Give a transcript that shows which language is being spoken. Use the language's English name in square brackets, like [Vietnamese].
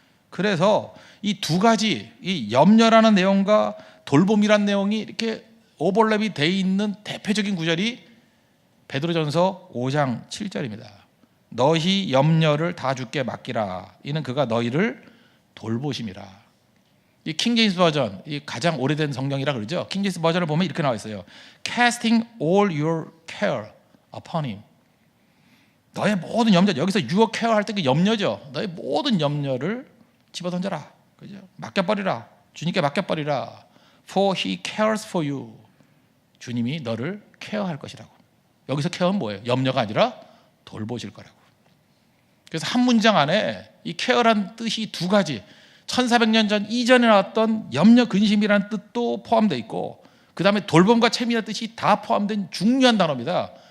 [Korean] 그래서 이 두 가지, 이 염려라는 내용과 돌봄이라는 내용이 이렇게 오버랩이 돼 있는 대표적인 구절이 베드로전서 5장 7절입니다. 너희 염려를 다 주께 맡기라. 이는 그가 너희를 돌보심이라. 이 킹제임스 버전, 이 가장 오래된 성경이라 그러죠. 킹제임스 버전을 보면 이렇게 나와 있어요. [English] Casting all your care upon him. [Korean] 너의 모든 염려, 여기서 your care 할 때 그 염려죠. 너의 모든 염려를 집어던져라. 그죠? 맡겨버리라. 주님께 맡겨버리라. [English] For he cares for you. [Korean] 주님이 너를 케어할 것이라고. 여기서 케어는 뭐예요? 염려가 아니라 돌보실 거라고. 그래서 한 문장 안에 이 케어란 뜻이 두 가지, 1400년 전 이전에 나왔던 염려 근심이라는 뜻도 포함되어 있고, 그 다음에 돌봄과 책임이라는 뜻이 다 포함된 중요한 단어입니다.